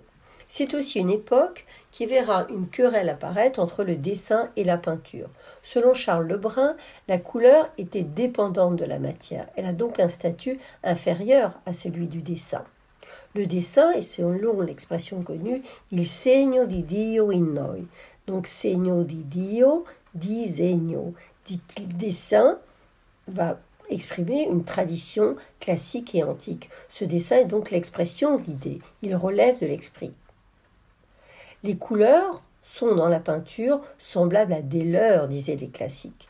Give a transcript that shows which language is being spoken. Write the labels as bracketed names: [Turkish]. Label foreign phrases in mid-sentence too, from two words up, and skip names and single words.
[French] C'est aussi une époque qui verra une querelle apparaître entre le dessin et la peinture. Selon Charles Lebrun, la couleur était dépendante de la matière. Elle a donc un statut inférieur à celui du dessin. Le dessin est, selon l'expression connue, [Italian] il segno di Dio in noi. Donc segno di Dio, disegno. [French] Le dessin va exprimer une tradition classique et antique. Ce dessin est donc l'expression de l'idée. Il relève de l'esprit. Les couleurs sont dans la peinture semblables à des leurres, disaient les classiques.